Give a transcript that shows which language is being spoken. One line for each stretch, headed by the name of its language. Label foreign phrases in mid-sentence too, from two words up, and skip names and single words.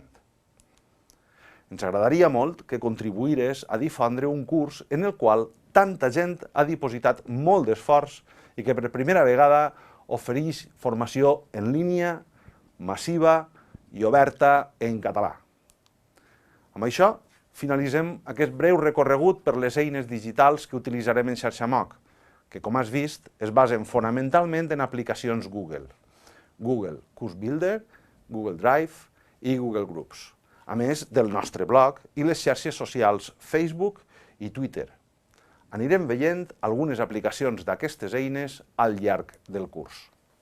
Catalan: Ens agradaria molt que contribuïres a difondre un curs en el qual tanta gent ha dipositat molt d'esforç i que per primera vegada ofereix formació en línia, massiva i oberta en català. Amb això, finalitzem aquest breu recorregut per les eines digitals que utilitzarem en XarxaMoc, que, com has vist, es basen fonamentalment en aplicacions Google. Google Course Builder, Google Drive i Google Groups, a més del nostre blog i les xarxes socials Facebook i Twitter. Anirem veient algunes aplicacions d'aquestes eines al llarg del curs.